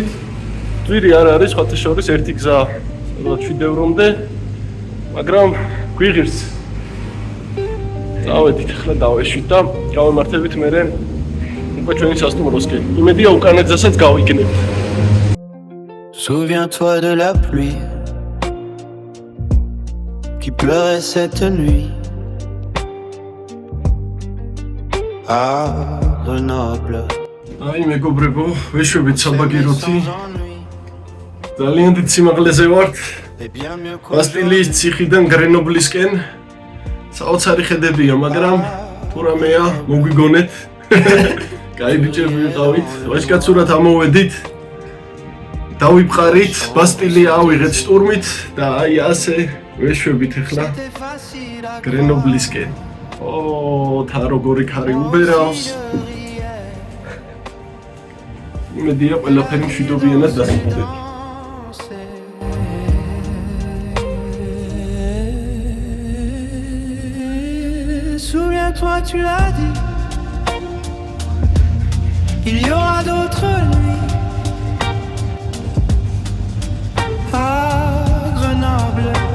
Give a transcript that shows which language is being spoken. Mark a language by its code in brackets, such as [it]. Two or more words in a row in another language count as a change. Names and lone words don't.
[ka] ძვირი არ არის, სხვათა შორის ერთი გზა, სადღაც შვიდევრომდე, მაგრამ გვიღირს. დავედით, ეხლა დავეშვით და გავემართებით მერე უკვე ჩვენი სასტუმროსკენ. იმედია უკანეთზესაც გავიგნებთ. [fr] Souviens-toi de la pluie qui pleurait cette nuit à Grenoble. [ka] აი მეგობრებო, ვეშვებით საბაგიროთი. ძალიან დიდ სიმაღლეზე ვართ. ბასტილიის ციხიდან გრენობლისკენ. საოცარი ხედებია, მაგრამ თუ რამეა, მოგვიგონეთ. კაი ბიჭები ვიყავით, ვაჟკაცურად ამოვედით. დავიფყარით, ბასტილია ავიღეთ შტურმით და აი ასე ვეშვებით ახლა გრენობლისკენ. თა როგორი ქარი უბერავს. იმედია ყველაფერი მშვიდობიანად დასრულდება. [fr] Souviens-toi, tu l'as dit, il y aura d'autres nuits à Grenoble.